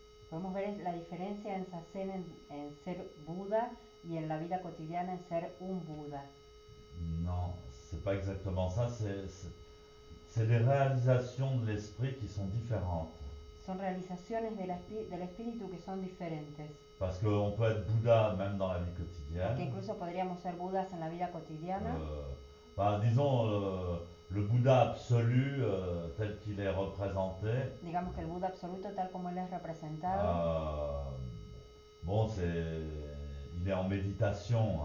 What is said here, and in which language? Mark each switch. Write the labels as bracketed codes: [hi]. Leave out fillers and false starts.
[es] Podemos ver la diferencia en Zazen en ser Buda y en la vida cotidiana en ser un Buda. [fr] Non, c'est pas exactement ça, c'est les réalisations de l'esprit qui sont différentes. [es] Son realizaciones del espíritu que son diferentes. [fr] Parce qu'on peut être Bouddha même dans la vie quotidienne. [es] Porque incluso podríamos ser Budas en la vida cotidiana. [fr] Disons, le Bouddha absolu tel qu'il est représenté. [es] Digamos que el Buda absoluto tal como él es representado. [fr] Bon, il est en méditation.